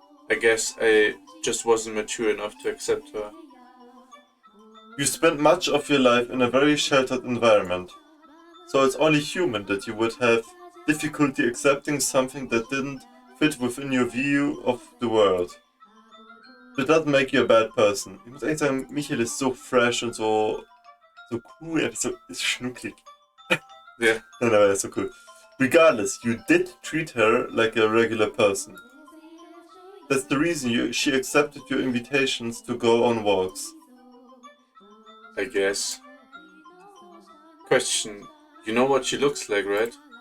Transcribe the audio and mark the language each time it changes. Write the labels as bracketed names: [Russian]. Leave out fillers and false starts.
[English] I guess I just wasn't mature enough to accept her. You spent much of your life in a very sheltered environment, so it's only human that you would have difficulty accepting something that didn't fit within your view of the world. That doesn't make you a bad person. [German] Ich muss ehrlich sagen, Michael ist so fresh und so cool, er ist so schnucklig. [English] Yeah. [German] Nein, aber er ist so cool. [English] Regardless, you did treat her like a regular person. That's the reason she accepted your invitations to go on walks. I guess. Question. You know what she looks like, right?